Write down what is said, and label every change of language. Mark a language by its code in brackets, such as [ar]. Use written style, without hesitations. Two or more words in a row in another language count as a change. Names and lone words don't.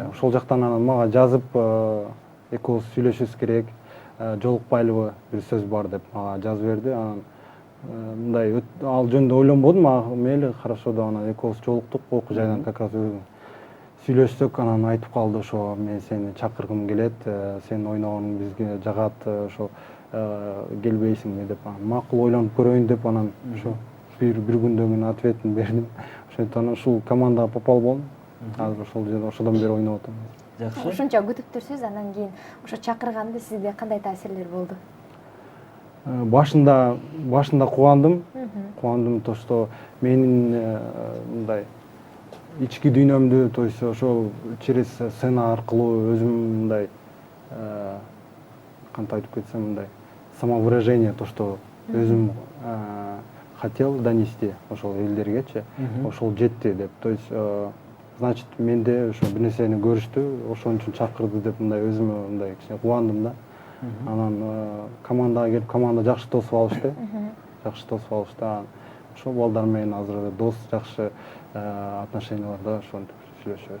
[ky] Ошол жактан анан мага жазып, экөөбүз сүйлөшүбүз керек, жолукпайлыбы, бир сөз бар деп мага жазып берди. Анан мындай ал жөнүндө ойлонбодум, мейли, хорошо деп анан экөөбүз жолуктук, окуу жайдан [ru] как раз [ky] сүйлөшсөк, анан айтып калды, ошо мен сени чакыргым келет, сенин ойногоnuң бизге жагат, ошо келбейсиңби деп анан макул ойлонуп көрөйүн деп анан ошо бир күндөн кийин ответин бердим. Ошентип анан ушул командага попал болдум. Азыр ошол жерде ошодон бери ойноп атам. Жакшы. Ушунча күтүп турсуз, андан кийин ошо чакырганда сизде кандай таасирлер болду? Башында кубандым [ru] то, что [ky] менин мындай ички дүйнөмдү, [ru] то есть [ky] ошо [ru] через сцена [ky] аркылуу өзүм мындай кантип айтып кетсем, мындай самовыражение, [ru] то, что [ky] өзүм [ru] хотел донести [ky] ошол элдергечи, ошол жетти деп. [ru] То есть значит [ky] менде ошо бир нерсени көрүштү, ошон үчүн чакырды деп мындай өзүмө мындай кичине кубандым да. Анан командага келип, команда жакшы тосуп алышты. Ошол балдар менен азыр дос, жакшы отношенияларда ошентип сүйлөшөбүз.